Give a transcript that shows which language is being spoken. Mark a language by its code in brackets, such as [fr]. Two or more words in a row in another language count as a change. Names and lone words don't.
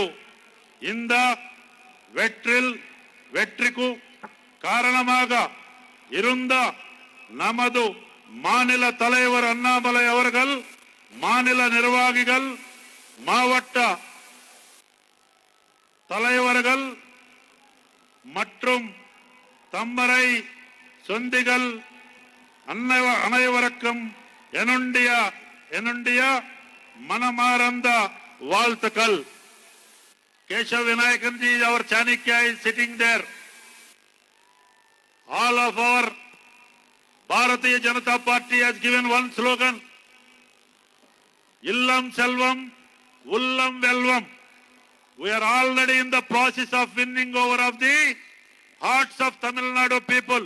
[ta] இந்த வெற்றிக்கு காரணமாக இருந்த நமது மாநில தலைவர் அண்ணாமலை அவர்கள், மாநில நிர்வாகிகள், மாவட்ட தலைவர்கள் மற்றும் தம்மரை சொந்திகள் அனைவருக்கும் என்னுடைய மனமார்ந்த வாழ்த்துக்கள். [en] Keshav Vinayakan ji, our Chanakya, is sitting there. All of our Bharatiya Janata Party has given one slogan: [ta] இல்லம் செல்வம், உள்ளம் வெல்வம். [en] We are already in the process of winning over of the hearts of Tamil Nadu people.